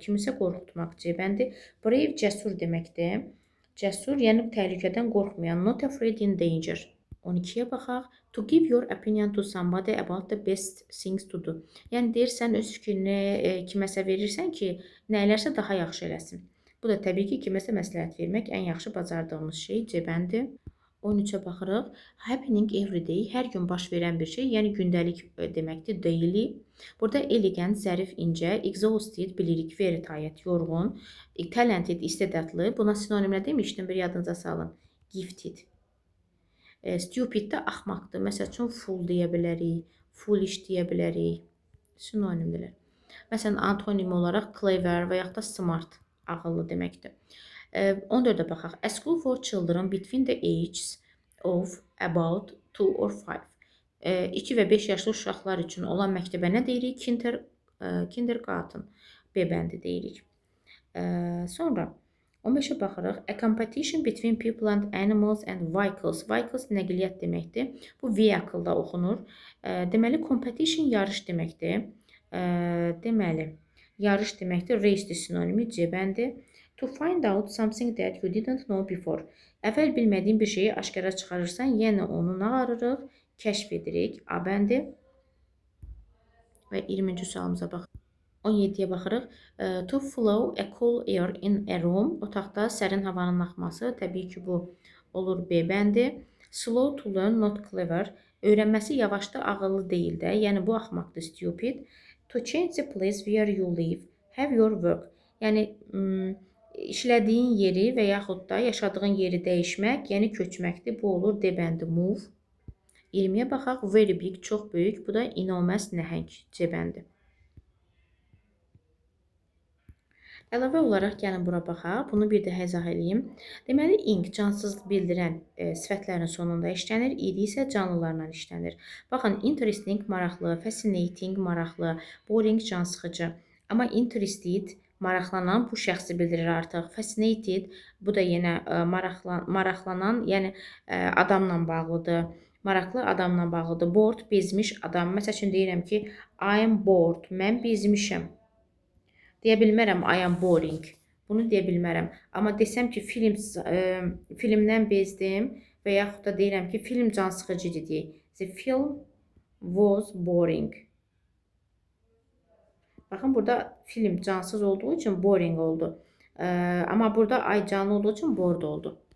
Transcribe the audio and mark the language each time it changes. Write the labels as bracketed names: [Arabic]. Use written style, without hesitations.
[Azerbaijani] Kimisə qorxutmaq C bəndi. Brave, cəsur deməkdir. Cəsur, yəni təhlükədən qorxmayan. [English] Not afraid in danger. [Azerbaijani] 12-yə baxaq. [English] To give your opinion to somebody about the best things to do. [Azerbaijani] Yəni deyirsən, öz fikrini kiməsə verirsən ki, nəyilərsə daha yaxşı eləsin. Bu da təbii ki, kiməsə məsləhət vermək ən yaxşı bacardığımız şey C bəndi. 13-ə baxırıq. [English] Happening every day, [Azerbaijani] hər gün baş verən bir şey, yəni gündəlik deməkdir, daily. Burada elegant, zərif, incə, exhausted, bilirik, [English] very tired, [Azerbaijani] yorğun, talented, istedadlı. Buna sinonim nə demişdim, bir yadınıza salın. Gifted. Stupid də axmaqdır. Məsəl üçün, fool deyə bilərik, foolish deyə bilərik. Sinonimdirlər. Məsələn, antonim olaraq clever və yaxud da smart, ağıllı deməkdir. 14-ə baxaq. [English] A school for children between the ages of about 2 or 5. [Azerbaijani] 2 və 5 yaşlı uşaqlar üçün olan məktəbə nə deyirik? Kindergarten. B bəndi deyirik. Sonra 15-ə baxırıq. [English] A competition between people and animals and vehicles. [Azerbaijani] Vehicles nəqliyyat deməkdir. Bu vehicle-da oxunur. Deməli, competition yarış deməkdir. Deməli, yarış deməkdir. Race sinonimi C bəndi. [English] To find out something that you didn't know before. [Azerbaijani] Əvvəl bilmədiyin bir şeyi aşkara çıxarırsan, yəni onu nə ararıq? Kəşf edirik. A bəndi. Və 20-ci sualımıza baxırıq. 17-yə baxırıq. [English] To flow a cool air in a room. [Azerbaijani] Otaqda sərin havanın axması. Təbii ki, bu olur B bəndi. [English] Slow to learn, not clever. [Azerbaijani] Öyrənməsi yavaşdır, ağıllı deyil də. Yəni, bu axmaqdır, stupid. [English] To change the place where you live. Have your work. [Azerbaijani] Yəni, işlədiyin yeri və yaxud da yaşadığın yeri dəyişmək, yəni köçməkdir. Bu olur D bəndi, move. 20-yə baxaq. [English] Very big, [Azerbaijani] çox böyük. Bu da enormous, nəhəng, C bəndi. Əlavə olaraq gəlin bura baxaq. Bunu bir də izah edeyim. Deməli, ing cansız bildirən sifətlərin sonunda işlənir, id isə canlılarla işlənir. Baxın, interesting maraqlı, fascinating maraqlı, boring can sıxıcı. Amma interested maraqlanan bu şəxsi bildirir artıq. Fascinated bu da yenə maraqlanan, yəni adamla bağlıdır. Maraqlı adamla bağlıdır. Bored bezmiş adam. Məsəl üçün deyirəm ki, [English] I am bored. [Azerbaijani] Mən bezmişəm. Deyə bilmərəm [English] I am boring. [Azerbaijani] Bunu deyə bilmərəm. Amma desəm ki, filmdən bezdim və yaxud da deyirəm ki, film cansıxıcı idi deyək. [English] The film was boring. [Azerbaijani] Baxın, burada film cansız olduğu üçün boring oldu. Amma burada ay canlı olduğu üçün bored oldu.